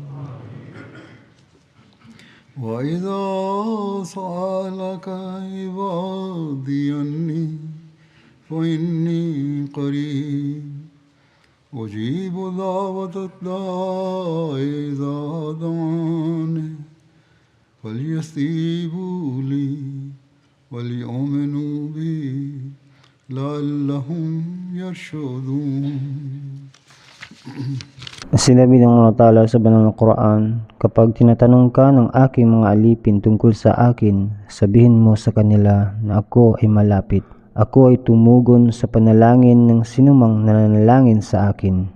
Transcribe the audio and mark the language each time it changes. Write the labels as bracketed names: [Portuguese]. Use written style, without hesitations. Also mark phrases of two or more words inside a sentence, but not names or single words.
[Arabic] وإذا سألك عبادي عني فإني قريب أجيب دعوة الداع إذا دعاني فليستجيبوا لي وليؤمنوا بي لعلهم يرشدون. [Filipino] Sinabi ng Allah Ta'ala sa banal na Quran, kapag tinatanong ka ng aking mga alipin tungkol sa akin, sabihin mo sa kanila na ako ay malapit. Ako ay tumugon sa panalangin ng sinumang nananalangin sa akin.